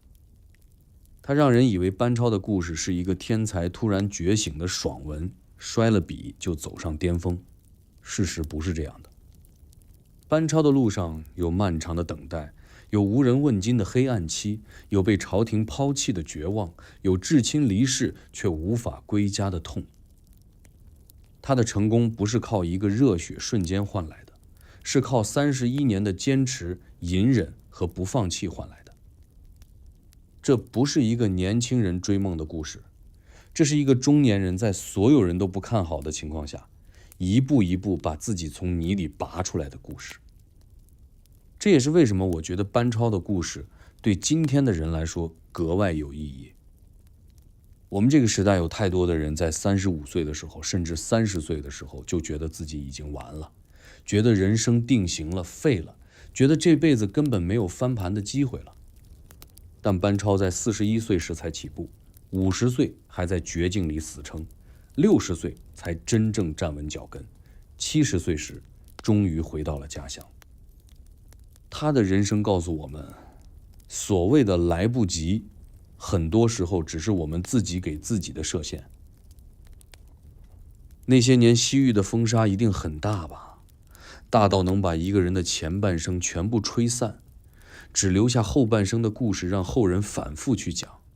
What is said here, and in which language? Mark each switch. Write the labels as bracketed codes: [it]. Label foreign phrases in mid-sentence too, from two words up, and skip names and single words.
[zh] 它讓人以為班超的故事是一個天才突然覺醒的爽文，摔了筆就走上巔峰。事實不是這樣的。班超的路上有漫長的等待，有無人問津的黑暗期，有被朝廷拋棄的絕望，有至親離世卻無法歸家的痛。他的成功不是靠一個熱血瞬間換來的，是靠31年的堅持、隱忍和不放棄換來的。這不是一個年輕人追夢的故事，這是一個中年人在所有人都不看好的情況下，一步一步把自己從泥裡拔出来的故事。這也是為什麼我覺得班超的故事對今天的人來說格外有意義。我們這個時代有太多的人在35歲的時候，甚至30岁的時候就覺得自己已經完了，覺得人生定型了，廢了，覺得這輩子根本沒有翻盤的機會了。但班超在41歲時才起步，50歲還在絕境裡死撐，60歲才真正站穩腳跟，70歲時終於回到了家鄉。他的人生告訴我們，所謂的來不及，很多時候只是我們自己給自己的設限。那些年西域的風沙一定很大吧，大到能把一個人的前半生全部吹散，只留下後半生的故事讓後人反覆去講。